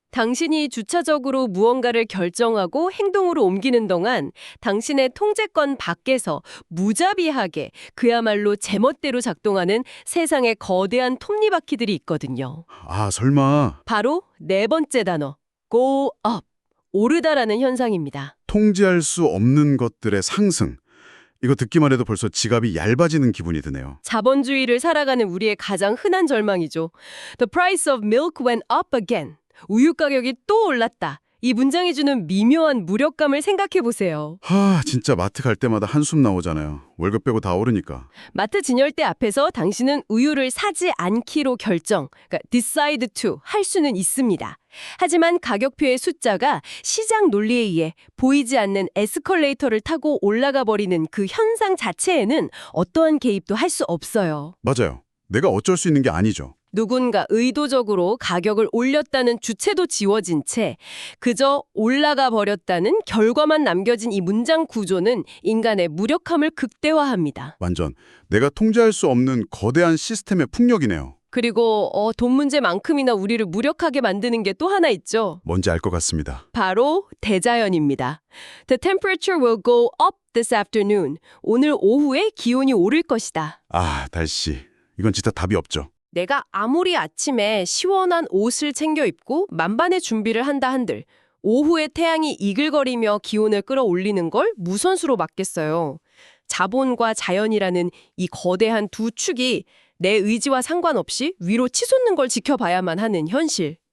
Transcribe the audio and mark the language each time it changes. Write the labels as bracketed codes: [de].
[ko] 당신이 주차적으로 무언가를 결정하고 행동으로 옮기는 동안 당신의 통제권 밖에서 무자비하게 그야말로 제멋대로 작동하는 세상의 거대한 톱니바퀴들이 있거든요. 아, 설마 바로 네 번째 단어, go up, 오르다라는 현상입니다. 통제할 수 없는 것들의 상승. 이거 듣기만 해도 벌써 지갑이 얇아지는 기분이 드네요. 자본주의를 살아가는 우리의 가장 흔한 절망이죠. [en] The price of milk went up again. [ko] 우유 가격이 또 올랐다. 이 문장이 주는 미묘한 무력감을 생각해 보세요. 진짜 마트 갈 때마다 한숨 나오잖아요. 월급 빼고 다 오르니까. 마트 진열대 앞에서 당신은 우유를 사지 않기로 결정, 그러니까 decide to 할 수는 있습니다. 하지만 가격표의 숫자가 시장 논리에 의해 보이지 않는 에스컬레이터를 타고 올라가 버리는 그 현상 자체에는 어떠한 개입도 할 수 없어요. 맞아요. 내가 어쩔 수 있는 게 아니죠. 누군가 의도적으로 가격을 올렸다는 주체도 지워진 채 그저 올라가 버렸다는 결과만 남겨진 이 문장 구조는 인간의 무력함을 극대화합니다. 완전 내가 통제할 수 없는 거대한 시스템의 풍력이네요. 그리고 돈 문제만큼이나 우리를 무력하게 만드는 게 또 하나 있죠. 뭔지 알 것 같습니다. 바로 대자연입니다. [en] The temperature will go up this afternoon. [ko] 오늘 오후에 기온이 오를 것이다. 아, 날씨. 이건 진짜 답이 없죠. 내가 아무리 아침에 시원한 옷을 챙겨 입고 만반의 준비를 한다 한들 오후에 태양이 이글거리며 기온을 끌어올리는 걸 무선수로 막겠어요. 자본과 자연이라는 이 거대한 두 축이 내 의지와 상관없이 위로 치솟는 걸 지켜봐야만 하는 현실.